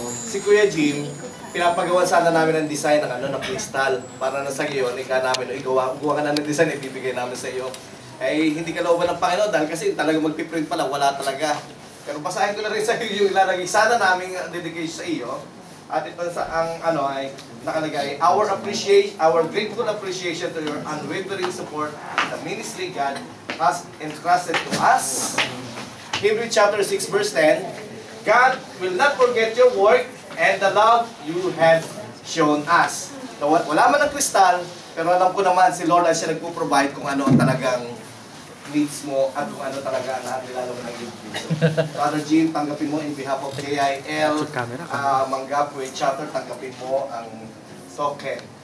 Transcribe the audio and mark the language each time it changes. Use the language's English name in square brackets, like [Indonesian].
[Filipino] Si Kuya Jim, pinapagawa sana namin ng design ng crystal para na sa iyo, namin, gawa ka na ng design, ibibigay namin sa iyo. Eh, hindi ka looban ng Panginoon dahil kasi talaga magpiprint pala, wala talaga. Pero basahin ko na rin sa iyo yung ilalagay sana naming dedication sa iyo. At ito sa ay nakalagay, [English] our grateful appreciation to your unwavering support, the ministry God has entrusted to us. Hebrews chapter 6 verse 10, God will not forget your work and the love you have shown us. [Filipino] So, wala man ang kristal, pero alam ko naman si Lord ay siya nagpo-provide kung ano ang talagang needs mo at kung ano talaga ang nilalo mo ng Father Jim, tanggapin mo [English] in behalf of [Filipino] KIL, Manggapwe Chapter, tanggapin mo ang token.